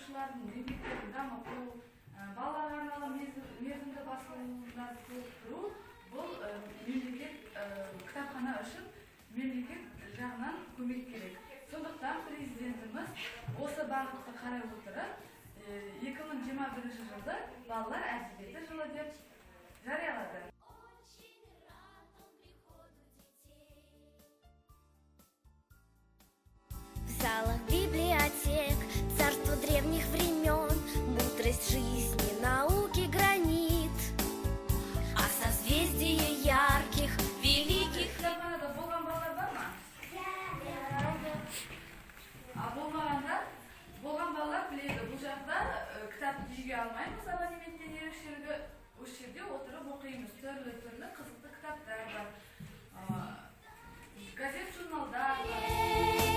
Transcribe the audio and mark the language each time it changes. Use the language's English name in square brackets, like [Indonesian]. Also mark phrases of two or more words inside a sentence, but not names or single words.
[Kazakh] балалардың мектептерін дамыту, балаларға арналған мерзімді басылымдар толықтыру бұл мемлекет кітапхана үшін мемлекет жағынан көмек керек. Сондықтан президентіміз осы бағытты қарай отырып 2021 жылды балалар әдебиеті жылы деп жариялады. [Russian] В залах библиотек, царство древних времен, мудрость жизни, науки гранит, а созвездие ярких, великих. [Kazakh] Кітапханада болған балалар бар ма? Болған балалар біледі. Бұл жақта кітапты үйге алмаймыз, абонементтен ерекшелігі осы жерде отырып оқимыз. Түрлі қызықты кітаптар бар, газет, журналдар бар.